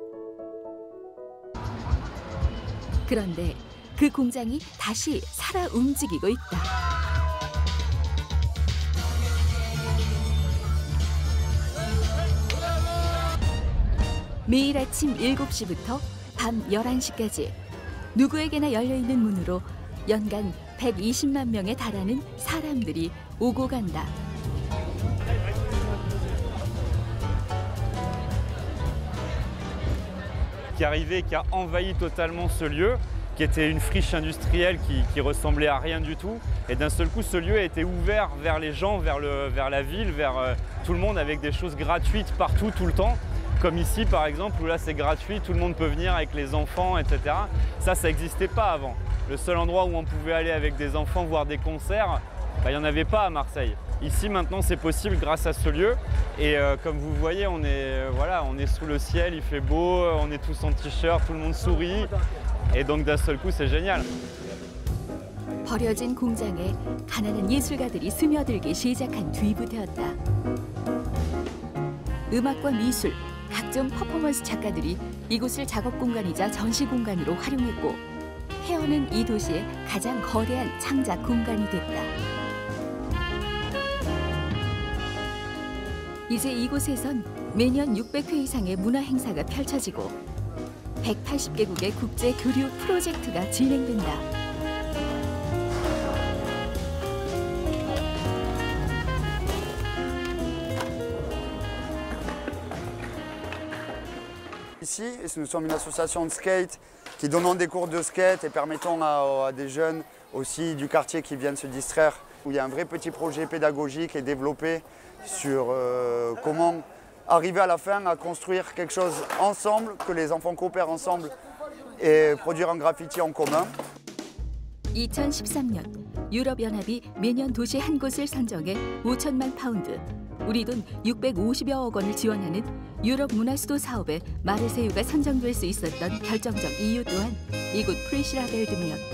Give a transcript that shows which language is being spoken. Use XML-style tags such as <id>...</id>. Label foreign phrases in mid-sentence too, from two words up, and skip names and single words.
<ko>그런데 그 공장이 다시 살아 움직이고 있다. 매일 아침 7시부터 밤 11시까지 누구에게나 열려있는 문으로 연간 120만 명에 달하는 사람들이 오고 간다.</ko> <fr>Qui est arrivé et qui a envahi totalement ce lieu, qui était une friche industrielle qui ressemblait à rien du tout. Et d'un seul coup, ce lieu a été ouvert vers les gens, vers la ville, vers tout le monde, avec des choses gratuites partout, tout le temps. Comme ici, par exemple, où là c'est gratuit, tout le monde peut venir avec les enfants, etc. Ça n'existait pas avant. Le seul endroit où on pouvait aller avec des enfants voir des concerts, il n'y en avait pas à Marseille. Ici, maintenant, c'est possible grâce à ce lieu. Et comme vous voyez, on est sous le ciel, il fait beau, on est tous en t-shirt, tout le monde sourit. Et donc, d'un seul coup, c'est génial.</fr> <ko>버려진 공장에 가난한 예술가들이 스며들기 시작한 뒤부터였다. 음악과 미술, 각종 퍼포먼스 작가들이 이곳을 작업 공간이자 전시 공간으로 활용했고 헤어는 이 도시의 가장 거대한 창작 공간이 됐다. 이제 이곳에선 매년 600회 이상의 문화 행사가 펼쳐지고 180개국의 국제 교류 프로젝트가 진행된다.</ko> <fr>Ici, nous sommes une association de skate qui donnons des cours de skate et permettons à des jeunes aussi du quartier qui viennent se distraire, où il y a un vrai petit projet pédagogique et développé sur comment arriver à la fin à construire quelque chose ensemble, que les enfants coopèrent ensemble et produire un graffiti en commun.</fr> <ko>2013년 유럽연합이 매년 도시 한 곳을 선정해 5천만 파운드, 우리 돈 650여억 원을 지원하는 유럽 문화수도 사업에 마르세유가 선정될 수 있었던 결정적 이유 또한 이곳 프리시라벨드메였다.</ko>